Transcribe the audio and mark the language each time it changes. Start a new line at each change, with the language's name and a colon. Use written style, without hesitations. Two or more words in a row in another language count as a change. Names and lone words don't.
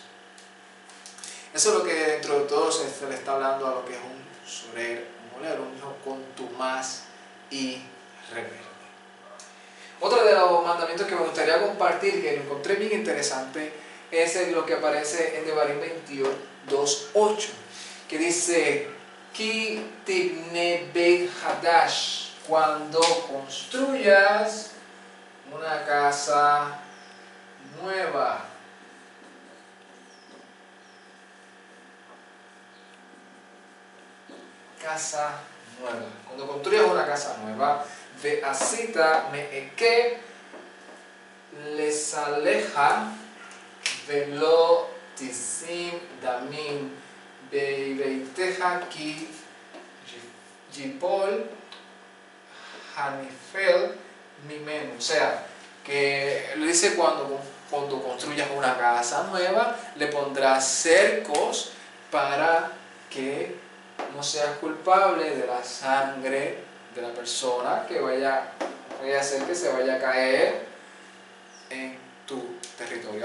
Spanish: Eso es lo que dentro de todo se le está hablando a lo que es un molero, un hijo contumaz y rebelde. Otro de los mandamientos que me gustaría compartir, que lo encontré bien interesante, es lo que aparece en Devarim 22:8, que dice:
Hebrew: כי תבנה בית חדש,
Spanish: cuando construyas una casa nueva. Casa nueva. Cuando construyas una casa nueva,
Hebrew: ועשית מעקה לגגך ולא תשים דמים בביתך כי יפול הנופל ממנו.
Spanish: O sea, que le dice cuando construyas una casa nueva, le pondrás cercos para que no seas culpable de la sangre de la persona que vaya a hacer que se vaya a caer en tu territorio.